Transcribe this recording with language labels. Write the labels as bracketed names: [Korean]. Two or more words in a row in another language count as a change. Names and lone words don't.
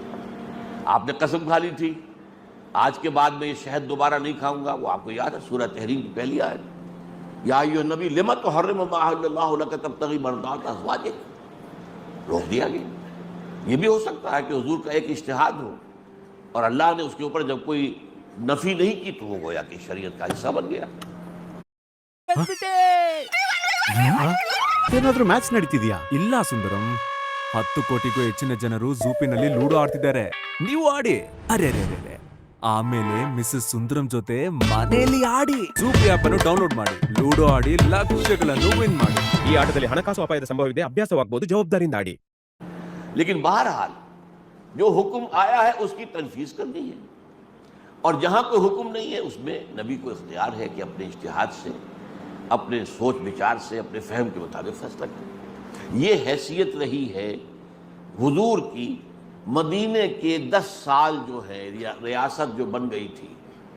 [Urdu] آپ نے قسم کھا لی تھی آج کے بعد میں یہ شہد دوبارہ نہیں کھاؤں گا، وہ آپ کو یاد ہے سورہ تحریم کی پہلی آیت، [Arabic] یا ایھا النبی لم تحرم ما احل اللہ لک تبتغی مرضات ازواجک، [Urdu] روک دیا گیا۔ یہ بھی ہو سکتا ہے کہ حضور کا ایک اجتہاد ہو اور اللہ نے اس کے اوپر جب کوئی نفی نہیں کی تو وہ گویا کہ شریعت کا حصہ بن گیا۔ [Kannada] ಏನಾದ್ರೂ ಮ್ಯಾಚ್ ನಡೀತಿದ್ಯಾ? ಇಲ್ಲ ಸುಂದರಂ, 10 ಕೋಟಿಗೂ ಹೆಚ್ಚಿನ ಜನರು ಝೂಪಿನಲ್ಲಿ ಲೂಡೋ ಆಡ್ತಿದ್ದಾರೆ, ನೀವು ಆಡಿ. ಅರೆ ಆಮೇಲೆ ಮಿಸಸ್ ಸುಂದರಂ ಜೊತೆ ಮನೆಯಲ್ಲಿ ಆಡಿ. ಝೂಪಿ ಆಪ್ ಅನ್ನು ಡೌನ್ಲೋಡ್ ಮಾಡಿ, ಲೂಡೋ ಆಡಿ, ಲಕ್ಷಗಳನ್ನು ವಿನ್ ಮಾಡಿ. ಈ ಆಟದಲ್ಲಿ ಹಣಕಾಸು ಅಪಾಯದ ಸಂಭವವಿದೆ, ಅಭ್ಯಾಸವಾಗಬಹುದು, ಜವಾಬ್ದಾರಿಯಿಂದ ಆಡಿ. [Urdu] لیکن بہرحال جو حکم آیا ہے اس کی تنفیذ کرنی ہے، اور جہاں کوئی حکم نہیں ہے اس میں نبی کو اختیار ہے کہ اپنے اجتہاد سے، اپنے سوچ بچار سے، اپنے فہم کے مطابق فیصلہ کریں۔ یہ حیثیت رہی ہے حضور کی مدینے کے 10 سال جو ہے ریاست جو بن گئی تھی،